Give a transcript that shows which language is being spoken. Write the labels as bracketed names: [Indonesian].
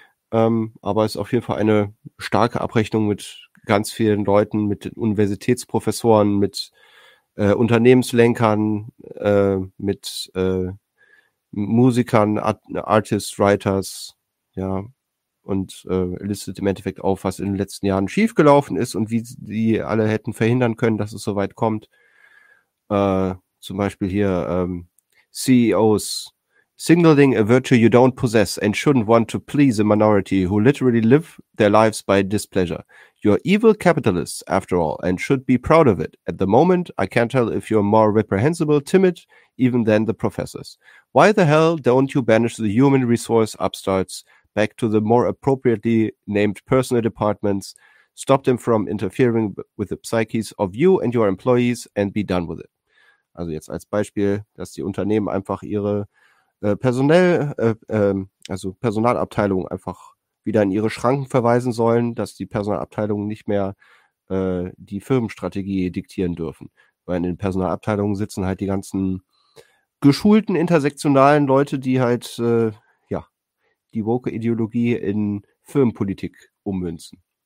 [German] Aber es ist auf jeden Fall eine starke Abrechnung mit ganz vielen Leuten, mit Universitätsprofessoren, mit Unternehmenslenkern, mit Musikern, Artists, Writers, ja, und listet im Endeffekt auf, was in den letzten Jahren schiefgelaufen ist und wie die alle hätten verhindern können, dass es so weit kommt. Zum Beispiel hier [English] CEOs, signaling a virtue you don't possess and shouldn't want to please a minority who literally live their lives by displeasure. You're evil capitalists, after all, and should be proud of it. At the moment, I can't tell if you're more reprehensible, timid, even than the professors. Why the hell don't you banish the human resource upstarts back to the more appropriately named personal departments, stop them from interfering with the psyches of you and your employees, and be done with it? [German] Also jetzt als Beispiel, dass die Unternehmen einfach ihre Personalabteilung einfach wieder in ihre Schranken verweisen sollen, dass die Personalabteilungen nicht mehr die Firmenstrategie diktieren dürfen. Weil in den Personalabteilungen sitzen halt die ganzen geschulten, intersektionalen Leute, die halt die woke Ideologie in Firmenpolitik ummünzen.